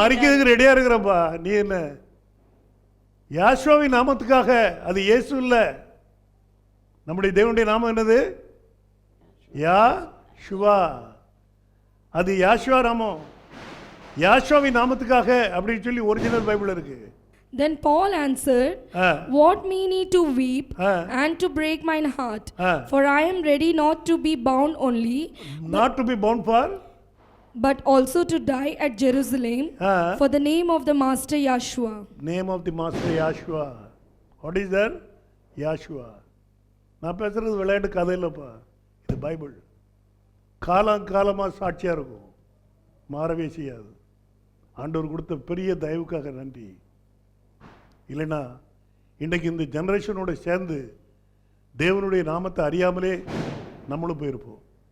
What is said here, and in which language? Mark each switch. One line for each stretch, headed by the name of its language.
Tamil: மரிக்கிறதுக்கு ரெடியா இருக்கிறப்பா. நீ என்ன? யாஷுவாவின் நாமத்துக்காக. அது இயேசு இல்ல. நம்முடைய தேவனுடைய நாமம் என்னது? யாஷுவா. அது யாஷுவா நாமம். யாஷுவாவின் நாமத்துக்காக அப்படின்னு சொல்லி ஒரிஜினல் பைபிள் இருக்கு.
English: Then Paul answered, what me need to weep and to break mine heart? For I am ready not to be bound only, not to be bound for, but also to die at Jerusalem for the name of the Master Yeshua. Name of the Master Yeshua. What is that? Yeshua.
Tamil: நான் பேசுறது விளையாட்டு கதை இல்லைப்பா, இது Bible. காலமாக சாட்சியாக இருக்கும், மாறவே செய்யாது. ஆண்டவர் கொடுத்த பெரிய தயவுக்காக நன்றி. இல்லைன்னா இன்றைக்கு இந்த ஜெனரேஷனோட சேர்ந்து தேவனுடைய நாமத்தை அறியாமலே நம்மளும் போயிருப்போம்.